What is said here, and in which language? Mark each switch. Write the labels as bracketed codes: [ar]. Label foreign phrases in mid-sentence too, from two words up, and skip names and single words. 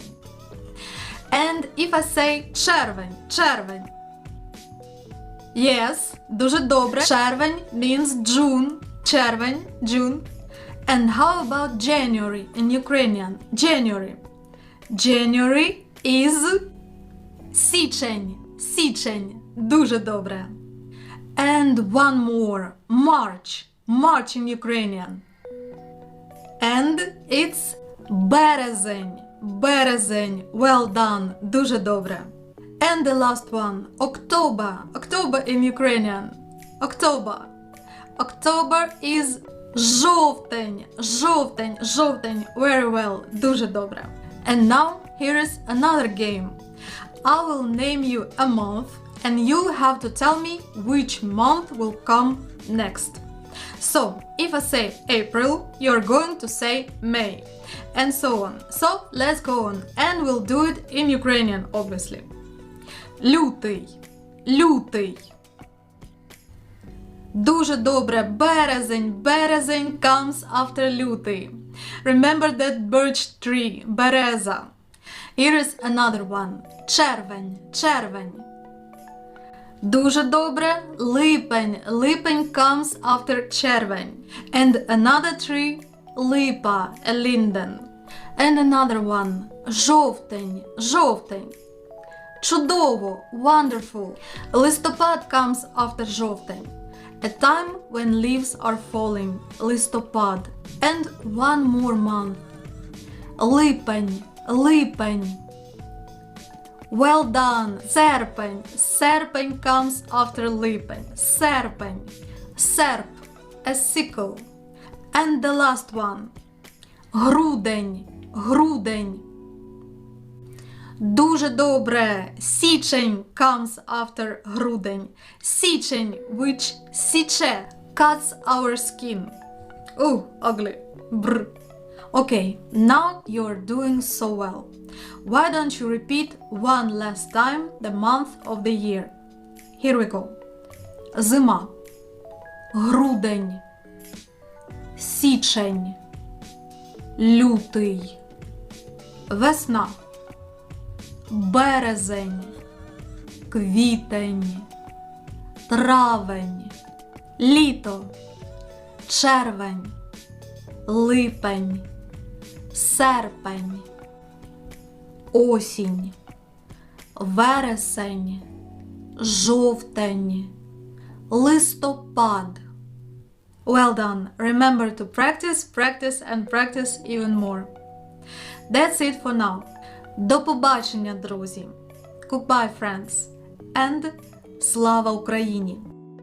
[en] And if I say червень, червень. Yes, [uk] дуже добре. [en] Червень means June. Червень, June. And how about January in Ukrainian? January. January is січень. [uk] Січень. Дуже добре. [en] And one more. March. March in Ukrainian. And it's березень. [uk] Березень. [en] Well done. [uk] Дуже добре. [en] And the last one. October. October in Ukrainian. October. October is жовтень. Жовтень. Жовтень. Very well. [uk] Дуже добре. [en] And now here is another game. I will name you a month and you'll have to tell me which month will come next. So, if I say April, you're going to say May, and so on. So, let's go on, and we'll do it in Ukrainian, obviously. [uk] Лютий. Лютий. Дуже добре. Березень. [en] Березень comes after лютий. Remember that birch tree, береза. Here is another one. [uk] Червень. Червень. Дуже добре. Липень. [en] Липень comes after червень. And another tree, липа, a linden. And another one, [uk] жовтень. Жовтень. Чудово. [en] Wonderful. Листопад comes after жовтень. A time when leaves are falling. Листопад. And one more month. [uk] Липень. Липень. [en] Well done. [uk] Серпень. Серпень [en] comes after [uk] липень. Серпень. Серп. [en] A sickle. And the last one. [uk] Грудень. Грудень. Дуже добре. Січень [en] comes after [uk] грудень. Січень, [en] which січе, cuts our skin. Ugly. Brr. Okay, now you're doing so well. Why don't you repeat one last time the month of the year? Here we go. [uk] Зима. Грудень. Січень. Лютий. Весна. Березень. Квітень. Травень. Літо. Червень. Липень. Серпень. Осінь. Вересень. Жовтень. Листопад. [en] Well done. Remember to practice, practice and practice even more. That's it for now. [uk] До побачення, друзі. [en] Goodbye, friends. And [uk] слава Україні!